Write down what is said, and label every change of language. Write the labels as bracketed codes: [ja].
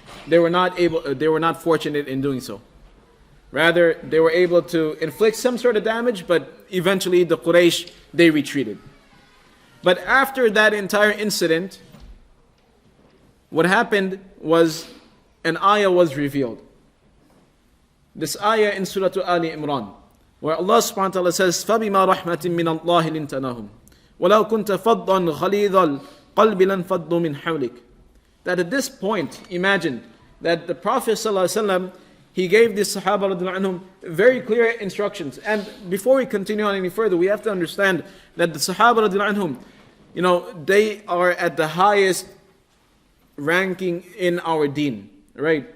[en] They were not fortunate in doing so. Rather, they were able to inflict some sort of damage, but eventually the Quraysh, they retreated. But after that entire incident, what happened was an ayah was revealed. This ayah in Surah Ali Imran, where Allah subhanahu wa ta'ala says, [ar] فَبِمَا رَحْمَةٍ مِّنَ اللَّهِ لِنْتَ لَهُمْ وَلَوْ كُنْتَ فَضًّا غَلِيظَ الْقَلْبِ لَانْفَضُّوا مِنْ حَوْلِكَ. [en] That at this point, imagine that the Prophet ﷺ, he gave the Sahaba radiallahu anhum very clear instructions. And before we continue on any further, we have to understand that the Sahaba radiallahu anhum, they are at the highest ranking in our deen, right?